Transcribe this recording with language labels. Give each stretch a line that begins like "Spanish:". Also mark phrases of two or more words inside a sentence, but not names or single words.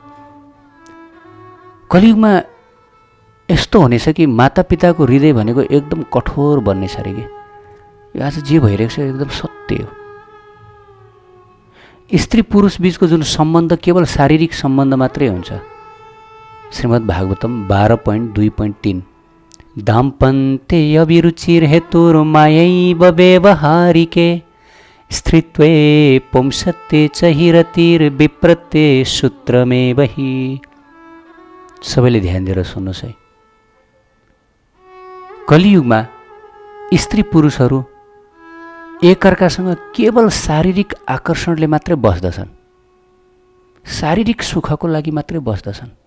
Nepali: कलियुगमा यस्तो हुनेछ कि मातापिताको हृदय भनेको एकदम कठोर बन्नेछ अरे कि। यो आज जे भइरहेको छ एकदम सत्य हो। स्त्री पुरुष बीचको जुन सम्बन्ध केवल शारीरिक सम्बन्ध मात्रै हुन्छ।
Sanskrit: श्रीमद् भागवतम 12.2.3 दाम्पत्ये अभिरुचिर हेतुर्मायैव व्यवहारिके स्त्रीत्वे पुंसत्ते च हिरतिर्विप्रत्ये सूत्रमेव हि।
Nepali: सबैले ध्यान दिएर सुन्नुहोस् है। कलियुगमा स्त्री पुरुषहरू एकअर्कासँग केवल शारीरिक आकर्षणले मात्रै बस्दछन्। शारीरिक सुखको लागि मात्रै बस्दछन्।